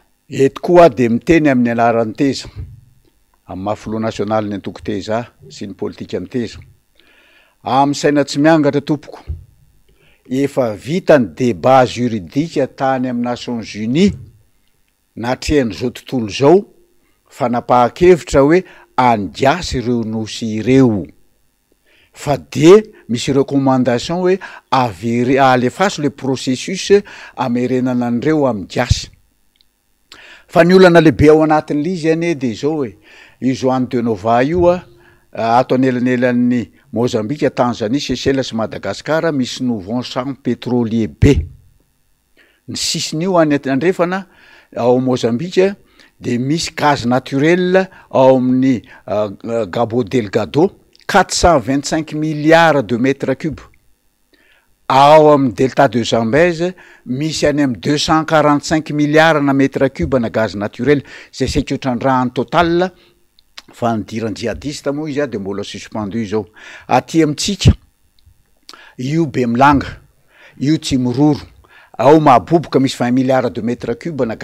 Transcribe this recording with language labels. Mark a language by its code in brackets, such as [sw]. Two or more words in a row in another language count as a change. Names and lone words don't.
[mg] Eto koa de miteny amin'ny anaran'ny teza amin'ny mahafilo nasionaly ny antoko teza sy ny politika ny teza amin'ny saina tsy miangatra tompoko efa vita ny débat juridika tany amin'ny Nations Unies natrehan'izao tontolo zao fanapahan-kevitra hoe andiasy ireo nosy ireo fa de misy recommandation hoe alefaso le processus amerenana an'ireo amin'ny diasy fa ny olana lehibe ao anatin'le izy ane de zao hoe io Joan de Nova io ato anelanelan'ny Mozambique, Tanzanie, Seychelles sy Madagascar misy [fr] nouveau champ pétrolier [mg] be ny sisiny io any andrefana ao Mozambique de misy [fr] gaz naturel [mg] ao amin'ny Cabo Delgado 425 [fr] milliards de mètres cubes [mg] ao amin'ny delta de Zambèze misy any amin'ny 245 milliards na [fr] mètres cubes [mg] na [fr] gaz naturel [mg] zay saika ohatran-drahany total fa nidiran'ny jihadiste moa izy de mbola suspendu zao aty amitsika io be milanga io tsy miroro ao mahaboboka misy 20 [fr] milliards de mètres cubes [mg] na